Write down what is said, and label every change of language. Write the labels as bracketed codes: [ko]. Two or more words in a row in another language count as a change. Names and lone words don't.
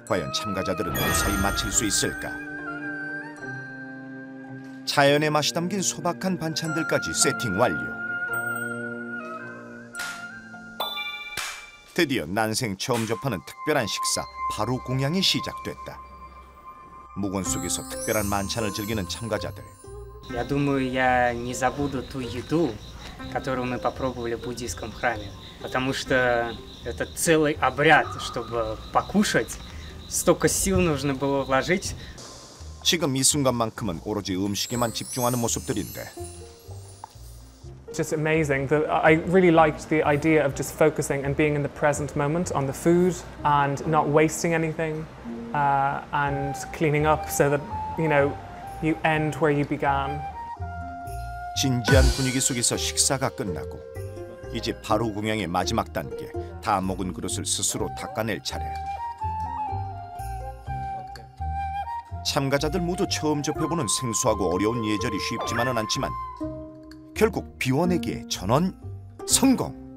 [ko] 과연 참가자들은 무사히 마칠 수 있을까? 자연의 맛이 담긴 소박한 반찬들까지 세팅 완료. 드디어 난생 처음 접하는 특별한 식사 바루공양이 시작됐다. 묵은 속에서 특별한 만찬을 즐기는 참가자들. [ru] Я думаю, я не забуду ту еду, которую мы попробовали в буддийском храме, потому что это целый обряд, чтобы покушать. Столько сил нужно было вложить. [ko] 지금 이 순간만큼은 오로지 음식에만 집중하는 모습들인데. [en] Just amazing. I really liked the idea of just focusing and being in the present moment on the food and not wasting anything and cleaning up so that, you end where you began. [ko] 진지한 분위기 속에서 식사가 끝나고 이제 바루공양의 마지막 단계, 다 먹은 그릇을 스스로 닦아낼 차례. 참가자들 모두 처음 접해보는 생소하고 어려운 예절이 쉽지만은 않지만 결국 비워내기에 전원 성공.